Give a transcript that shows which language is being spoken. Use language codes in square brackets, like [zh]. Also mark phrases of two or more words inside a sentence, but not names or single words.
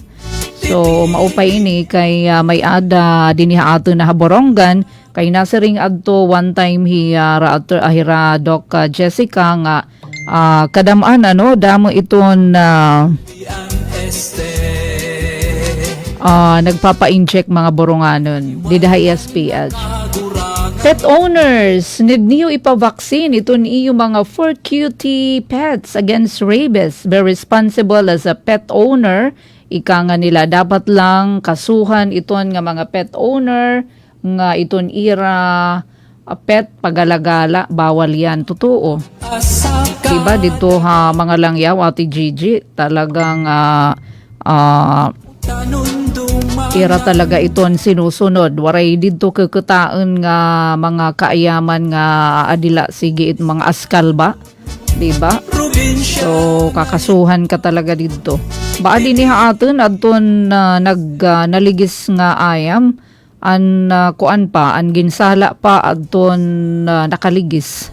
[war] So maupay ini kay may ada dinhi ato na Borongan kay nasa ring adto one time hira Doc Jessica nga kadamaan ano damo iton nagpapa-inject mga boronganon didahay SPH. [en] Pet owners, need [war] niyo ipavaksin ito niyo mga 4 [en] cutie pets against rabies. Be responsible as a pet owner. [war] Ika nga nila, dapat lang kasuhan iton nga mga [en] pet owner, [war] nga iton ira pet pagalagala, bawal yan. Totoo. Diba dito mga langyaw, Ate Gigi, talagang ira talaga iton sinusunod. Waray dito kakataan nga mga kaayaman nga adila sige it mga askal ba? Diba? So kakasuhan ka talaga dito. Baa din niya aton adton naligis nga ayam an kuan pa an ginsala pa adton nakaligis.